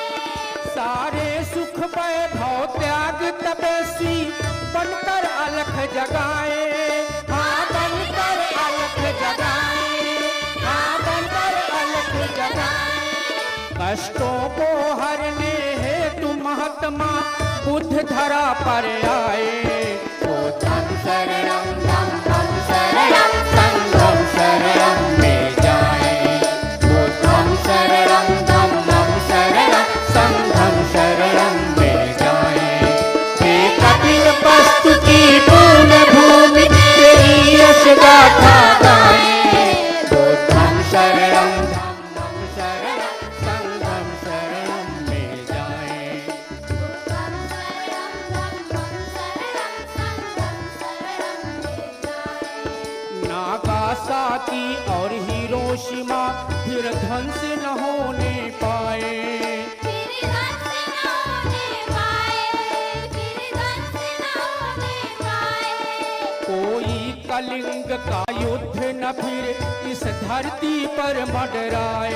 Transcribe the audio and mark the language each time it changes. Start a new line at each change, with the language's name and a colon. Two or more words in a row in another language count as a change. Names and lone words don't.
Hindi: सारे सुख वैभव त्याग तपस्वी बनकर अलख जगाए। हाँ बनकर अलख जगाए, हाँ बनकर अलख जगाए। कष्टों को हरने हेतु महात्मा बुद्ध धरा पर आए।
Pali: बुद्धं शरणं धम्मं शरणं संघं शरणं
Hindi: में जाए।
Pali: बुद्धं शरणं धम्मं शरणं संघं शरणं
Hindi: में जाए। हे कपिल वस्तु की पूर्ण भूमि, तेरी यश गाथा गाए।
Pali: बुद्धं शरणं धम्मं शरणं संघं शरणं
Hindi: में जाए।
Pali: बुद्धं शरणं धम्मं शरणं संघं शरणं
Hindi: में जाए। नागासाकी और हिरोशिमा फिर ध्वंस न होने पाए। फिर ध्वंस न होने पाए, फिर ध्वंस न होने पाए। कोई कलिंग का युद्ध न फिर इस धरती पर मंडराए।